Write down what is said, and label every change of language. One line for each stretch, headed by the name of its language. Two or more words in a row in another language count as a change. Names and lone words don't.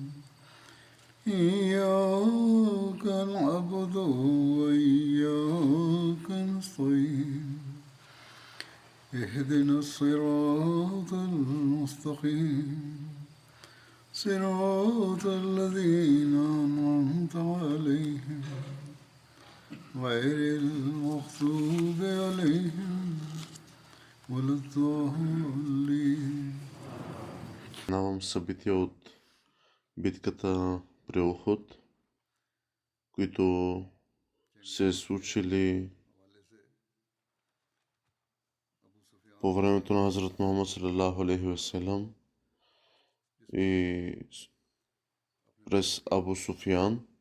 Arabic: إياك نعبد وإياك نستعين اهدنا الصراط المستقيم صراط الذين أنعمت عليهم غير المغضوب عليهم ولا الضالين.
Bulgarian: Знавам събития от битката при Охот, които се случили по времето на Хазрат Мухаммад
Arabic: صلى الله عليه وسلم
Bulgarian: и през Абу Суфиян.